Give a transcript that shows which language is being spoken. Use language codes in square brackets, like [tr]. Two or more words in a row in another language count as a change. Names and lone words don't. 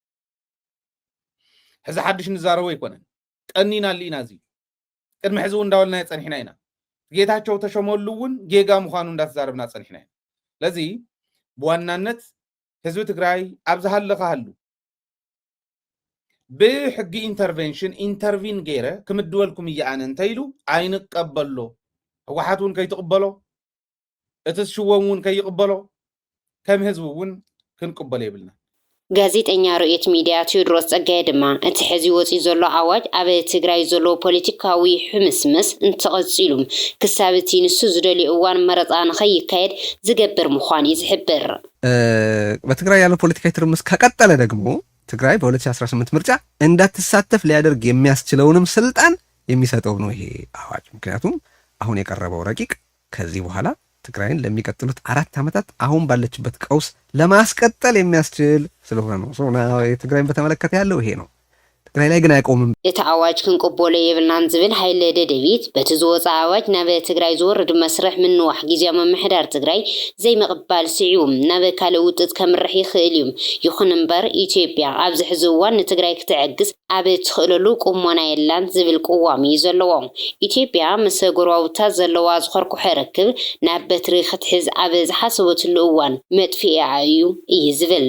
[ti] ሕዚ ሓድሽ ንዛረቦ ኣይኮነን ቀኒና ኣሊኢና እዚ ቅድሚ ሕዚ እውን እንዳበልና ፀኒሕና ኢና ጌታቸው ተሸመሉ እውን ጌጋ ምዃኑ እንዳተዛረብና ፀኒሕና ኢና ስለዚ ብዋናነት ህዝቢ ትግራይ ኣብ ዝሃለኻሃሉ ብሕጊ [en] intervention intervene [ti] ገይረ ክምድበልኩም እየ ኣነ እንተኢሉ ኣይንቀበሎ ሕወሓት እውን ከይትቕበሎ እቲ ዝሽወም እውን ከይቕበሎ ከም ህዝቢ እውን ክንቅበሎ የብልና ጋዜጠኛ ርኡየት ሚድያ ቴዎድሮስ ጸጋየ ድማ እቲ ሕዚ ወፂኡ ዘሎ ኣዋጅ ኣብ ትግራይ ዘሎ ፖለቲካዊ ሕምስምስ እንተቐፂሉ ክሳብ እቲ ንሱ ዝደልዩ እዋን መረፃ ንኸይካየድ ዝገብር ምዃኑ እዩ ዝሕብር [am] በትግራይ ያለው ፖለቲካዊ ትርምስ ከቀጠለ ደግሞ ትግራይ በ2018 ምርጫ እንዳትሳተፍ ሊያደርግ የሚያስችለውንም ስልጣን የሚሰጠው ነው ይሄ አዋጅ ምክንያቱም አሁን የቀረበው ረቂቅ ከዚህ በኋላ ትግራይን ለሚቀጥሉት 4 ዓመታት አሁን ባለችበት ቀውስ ለማስቀጠል የሚያስችል ስለሆነ ነው ሶና የትግራይን በተመለከተ ያለው ይሄ ነው ትግራይ ላይ ግን አይቆምም [ti] እቲ ኣዋጅ ክንቅበሎ የብልናን ዝብል ሃይለ ደደቢት በቲ ዝወፃ ኣዋጅ ናብ ትግራይ ዝወርድ መስርሕ ምንዋሕ ግዝያዊ ምምሕዳር ትግራይ ዘይምቕባል ስዒቡ ናብ ካልእ ውጥጥ ከምርሕ ይኽእል እዩ ይኹን እምበር ኢትዮጵያ ኣብዚ ሕዚ እዋን ንትግራይ ክትዕግዝ ኣብ ትኽእለሉ ቁመና የላን ዝብል ቅዋሚ እዩ ዘለዎ ኢትዮጵያ ምስ ጎረባብታት ዘለዋ ዝኮርኩሐ ርክብ ናብ በትሪ ክትሕዝ ኣብ ዝሓሰበትሉ እዋን መጥፊኣ እዩ ዝብል